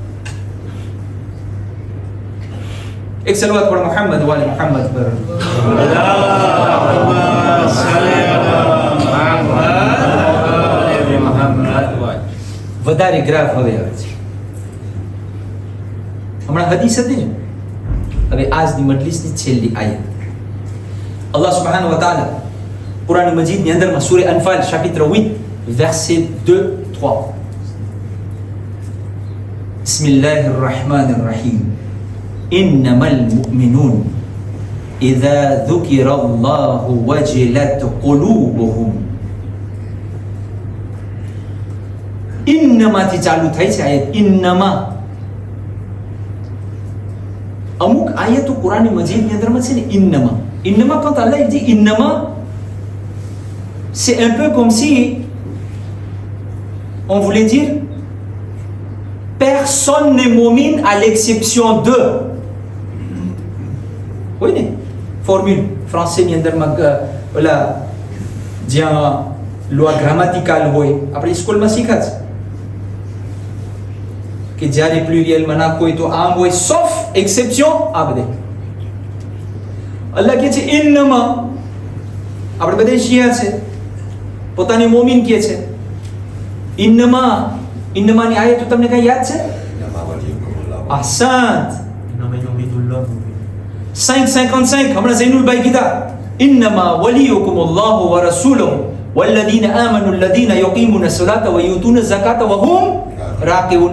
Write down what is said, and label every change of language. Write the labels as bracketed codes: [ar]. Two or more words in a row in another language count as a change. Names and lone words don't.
[gu] એક સલવાત પઢો મોહમ્મદ વાલે મોહમ્મદ પર. વધારે ગ્રાફ હવે આવે છે. હમણાં હદીસ હતી ને, હવે આજની મજલિસની છેલ્લી આયત. [ar] الله سبحانه وتعالى [gu] Quran Majid ni અંદર માં સૂરા અનફાલ [fr] chapitre 8 verset [gu] 2-3. [ar] بسم الله الرحمن الرحيم. إنما المؤمنون إذا ذكر الله وجلت قلوبهم. [gu] Innama થી ચાલુ થાય છે આયત. ઇન્નમા અમુક આયતો કુરાન મજીદ ની અંદર માં છે ને ઇન્નમા. [fr] Innama, quand Allah il dit innama, c'est un peu comme si on voulait dire personne n'est moumine à l'exception de. Oui, né? Formule français [gu] ni અંદર માં ઓલા જ્યાં [fr] loi grammaticale [gu] હોય આપણે સ્કૂલમાં શીખ્યા છે કે જ્યારે પ્લુરિયલમાં નાખો હોય તો આમ હોય, [fr] sauf exception [gu] આ બધે. અલ્લાહ કહે છે ઇન્નમાં, આપણે બધા શિયા છે, પોતાની મોમિન કહે છે ઇન્નમાં. ઇન્નમાની આયત તો તમને કઈ યાદ છે? [ar] ahsant 5:55 [gu] હમણાં ઝૈનુલભાઈ કીધા [ar] إنما وليكم الله ورسوله والذين آمنوا الذين يقيمون الصلاة ويؤتون الزكاة وهم راكعون.